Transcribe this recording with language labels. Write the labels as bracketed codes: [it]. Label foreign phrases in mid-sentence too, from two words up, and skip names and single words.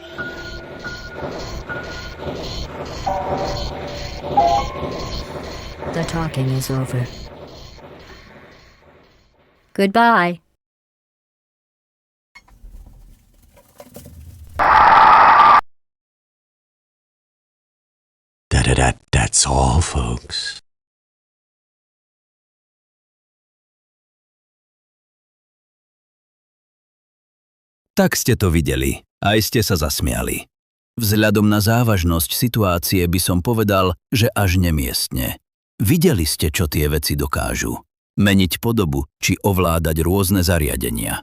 [en] The talking is over. Goodbye. That's all, folks. [sk] Tak ste to videli. Aj ste sa zasmiali. Vzhľadom na závažnosť situácie by som povedal, že až nemiestne. Videli ste, čo tie veci dokážu. Meniť podobu či ovládať rôzne zariadenia.